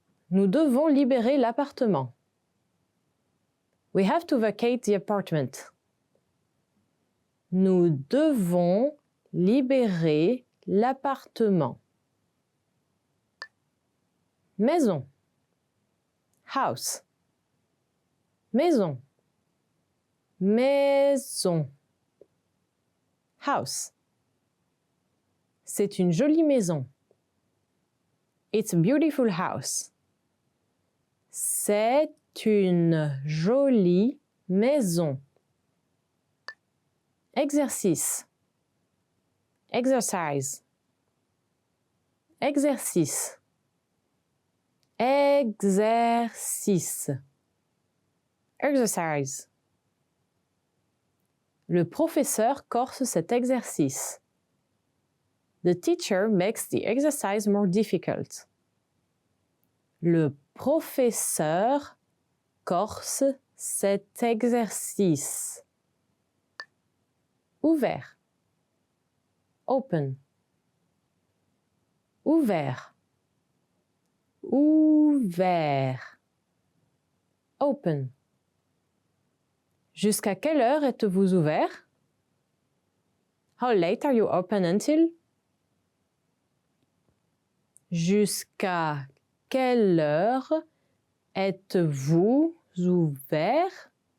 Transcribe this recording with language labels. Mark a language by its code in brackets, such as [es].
[fr] Nous devons libérer l'appartement. [en] We have to vacate the apartment. [fr] Nous devons libérer l'appartement. Maison. House. Maison. Maison. House. C'est une jolie maison. [en] It's a beautiful house. [fr] C'est une jolie maison. Exercice. Exercise. Exercice. Exercice. [en] Exercise. [fr] Le professeur corse cet exercice. [en] The teacher makes the exercise more difficult. [fr] Le professeur corse cet exercice. Ouvert. Open. Ouvert. Ouvert. Open. Jusqu'à quelle heure êtes-vous ouvert? [en] How late are you open until? [fr] Jusqu'à quelle heure êtes-vous ouvert?